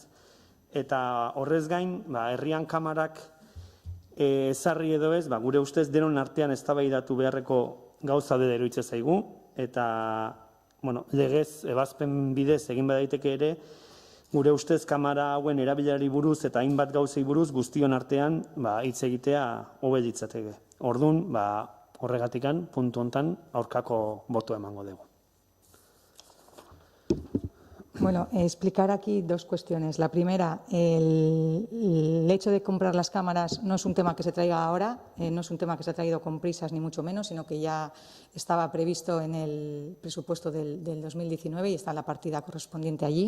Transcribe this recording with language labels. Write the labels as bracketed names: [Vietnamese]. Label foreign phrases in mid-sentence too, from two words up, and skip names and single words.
[Basque] Eta horrez gain, herrian kamarak ezarri edo ez, gure ustez denon artean eztabaidatu beharreko gauza dela iruditzen zaigu, eta legez, ebazpen bidez egin badaiteke ere, gure ustez kamara hauen erabilerari buruz eta hainbat gauzei buruz guztion artean hitz egitea hobe litzateke. Orduan, horregatikan puntu hontan aurkako botoa emango dugu. [Spanish] Explicar aquí dos cuestiones. La primera, el hecho de comprar las cámaras no es un tema que se traiga ahora, no es un tema que se ha traído con prisas ni mucho menos, sino que ya estaba previsto en el presupuesto del 2019 y está la partida correspondiente allí.